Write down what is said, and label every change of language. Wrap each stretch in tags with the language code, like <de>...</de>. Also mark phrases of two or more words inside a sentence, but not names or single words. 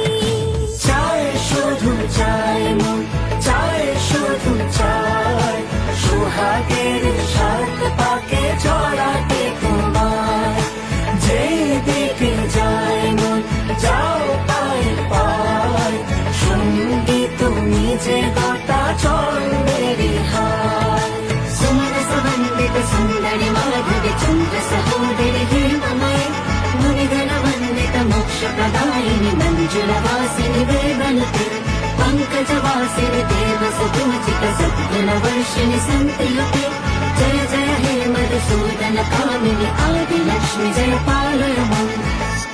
<bn>চাই শুধু চাই মন চাই শুধু চাই সোহাগের সাত পাকে জড়াতে তোমায়। যেই দিকে যায় মন যাও পায় পায় সঙ্গী তুমি যে গোটা জন্মেরই হয়।</bn> <sa>సుందరి మాధవి చంద్ర సహోదరి దేవమయ మునిగణ వందిత మోక్ష ప్రదాయిని మంజుల వాసిని వేదనుతే పంకజ వాసిని దేవ సుపూజిత సద్గుణ వర్షిణి సంతయుతే జయ జయ హే మధుసూదన కామిని ఆది లక్ష్మి జయ పాలయ</sa>